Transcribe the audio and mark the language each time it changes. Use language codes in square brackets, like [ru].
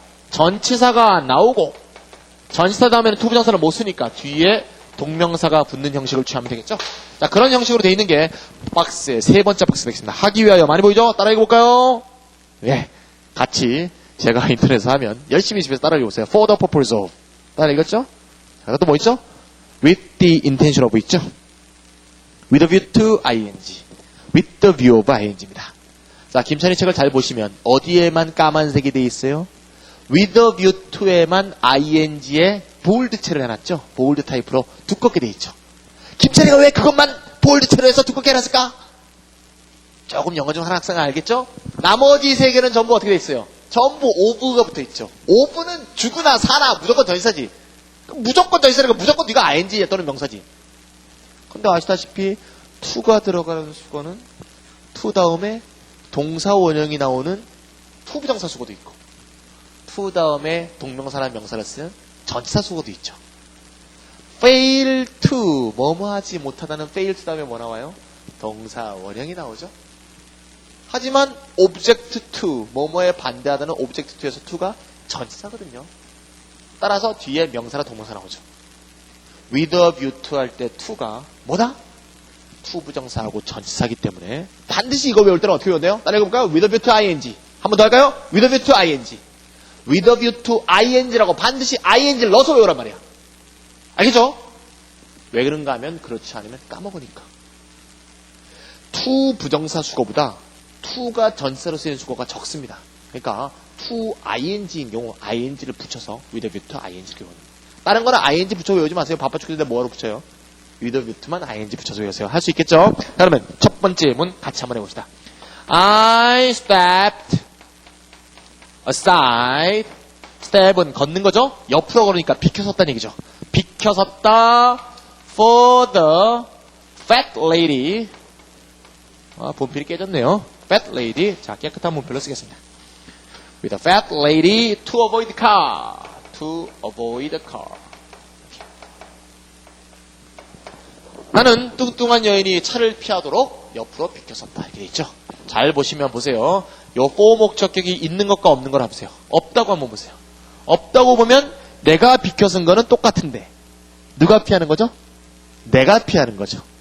[ko] 전치사가 나오고 전치사 다음에는 투부정사를 못 쓰니까 뒤에 동명사가 붙는 형식을 취하면 되겠죠? 자, 그런 형식으로 되어 있는 게 박스의 세 번째 박스 되겠습니다. 하기 위하여 많이 보이죠? 따라 읽어볼까요? 예. 같이 제가 인터넷에서 하면 열심히 집에서 따라 읽어보세요. [en] For the purpose of. [ko] 따라 읽었죠? 자, 또 뭐 있죠? [en] With the intention of 있죠? With a view to ing. With the view of ing입니다. [ko] 자, 김찬희 책을 잘 보시면 어디에만 까만색이 되어 있어요? [en] With a view to에만 ing에 보울드체를 해놨죠? [ko] 보울드 타입으로 두껍게 되어 있죠. 김찬희가 왜 그것만 보울드체로 해서 두껍게 해놨을까? 조금 영어 좀 하는 학생은 알겠죠? 나머지 세 개는 전부 어떻게 되어 있어요? 전부 오브가 붙어 있죠. 오브는 죽으나 사나 무조건 전치사지. 무조건 전치사니까 무조건 네가 ing 또는 명사지. 근데 아시다시피 to가 들어가는 수거는 to 다음에 동사 원형이 나오는 투부정사 수거도 있고 to 다음에 동명사나 명사를 쓰는 전치사 수거도 있죠. fail to 뭐뭐 하지 못하다는 fail to 다음에 뭐 나와요? 동사 원형이 나오죠. 하지만 object to 뭐뭐에 반대하다는 object to에서 to가 전치사거든요. 따라서 뒤에 명사나 동명사 나오죠. [en] with a view to 할 때 to가 뭐다? [ko] to 부정사하고 전치사기 때문에 반드시 이거 외울 때는 어떻게 외워야 돼요? 따라 읽어볼까요? [en] with a view to ing. [ko] 한 번 더 할까요? [en] with a view to ing. [ko] with a view to ing라고 반드시 ing를 넣어서 외우란 말이야. 알겠죠? 왜 그런가 하면 그렇지 않으면 까먹으니까. to 부정사 수거보다 to가 전치사로 쓰이는 수거가 적습니다. 그러니까 to ing인 경우 ing를 붙여서 with a view to ing를 외우는. 다른 거는 ing 붙여 외우지 마세요. 바빠 죽겠는데 뭐하러 붙여요? [en] with a view to만 ing 붙여서 외우세요. [ko] 할 수 있겠죠? 자, 그러면 첫 번째 문 같이 한번 해봅시다. [en] I stepped aside. [ko] step은 걷는 거죠? 옆으로 걸으니까 비켜섰다는 얘기죠. 비켜섰다 [en] for the fat lady. [ko] 아, 본필이 깨졌네요. fat lady. 자, 깨끗한 문필로 쓰겠습니다. [en] with a fat lady to avoid the car. to avoid the car. [ko] 나는 뚱뚱한 여인이 차를 피하도록 옆으로 비켜섰다. 이렇게 있죠. 잘 보시면 보세요. 요 for 목적격이 있는 것과 없는 걸 보세요. 없다고 한번 보세요. 없다고 보면 내가 비켜선 거는 똑같은데 누가 피하는 거죠? 내가 피하는 거죠.